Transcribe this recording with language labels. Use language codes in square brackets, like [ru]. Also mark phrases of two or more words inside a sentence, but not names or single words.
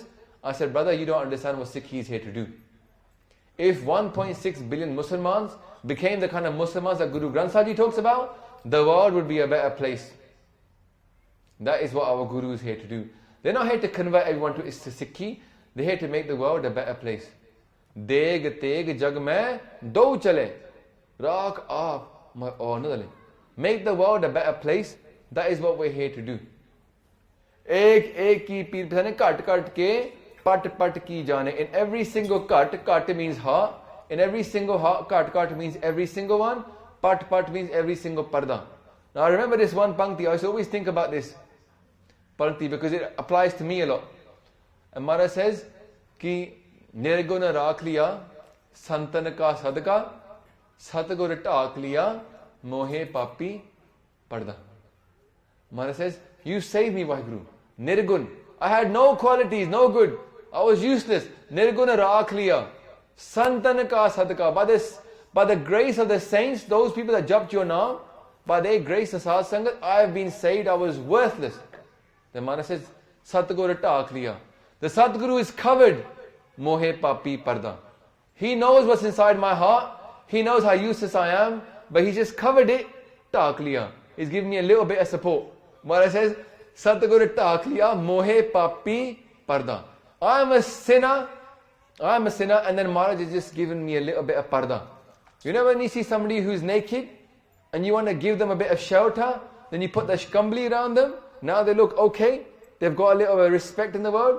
[en] I said, brother, you don't understand what Sikhi is here to do. If 1.6 billion Muslimans became the kind of Muslimans that Guru Granth Sahib talks about, the world would be a better place. That is what our Guru is here to do. They're not here to convert everyone to Sikhi. They're here to make the world a better place. [pa] ਦੇਗ ਤੇਗ ਜਗ ਮੇਂ ਦੋ ਚਲੇ. ਰਾਖ ਆਪ ਅਉਰ ਨ ਦਲੇ. [en] Make the world a better place. That is what we're here to do. [pa] ਏਕ ਏਕ ਕੀ ਪੀਰ ਪਛਾਨੈ ਘਟ ਘਟ ਕੇ ਪਟ ਪਟ ਕੀ ਜਾਨੈ. [en] In every single kat means ha. In every single ha, kat means every single one. Pat means every single parda. Now I remember this one pankti. I used to always think about this pankti because it applies to me a lot. And Mara says [pa] ਕਿ ਨਿਰਗੁਣਾ ਰਾਖਿ ਲੀਆ ਸੰਤਨ ਕਾ ਸਦਕਾ ਸਤਿਗੁਰ ਢਾਕਿ ਲੀਆ ਮੋਹਿ ਪਾਪੀ ਪੜਦਾ. [en] Mara says, you saved me, Vaheguru. Nirgun. I had no qualities, no good. I was useless. [pa] ਨਿਰਗੁਣਾ ਰਾਖਿ ਲੀਆ ਸੰਤਨ ਕਾ ਸਦਕਾ. [en] By the grace of the saints, those people that jumped your name, by their grace and [pa] ਸਹਜ ਸੰਗਤ, [en] I have been saved. I was worthless. The Mara says, [pa] ਸਤਿਗੁਰੁ ਢਾਕਿ ਲੀਆ. [en] The Satguru is covered. [pa] ਮੋਹਿ ਪਾਪੀ ਪੜਦਾ. [en] He knows what's inside my heart. He knows how useless I am. But he just covered it. [pa] ਢਾਕਿ ਲੀਆ. [en] He's giving me a little bit of support. Mara says, [pa] ਸਤਿਗੁਰੁ ਢਾਕਿ ਲੀਆ। ਮੋਹਿ ਪਾਪੀ ਪੜਦਾ. [en] I'm a sinner. And then Maharaj is just giving me a little bit of parda. You know when you see somebody who's naked and you want to give them a bit of shelter, then you put the shkambli around them. Now they look okay. They've got a little bit of respect in the world.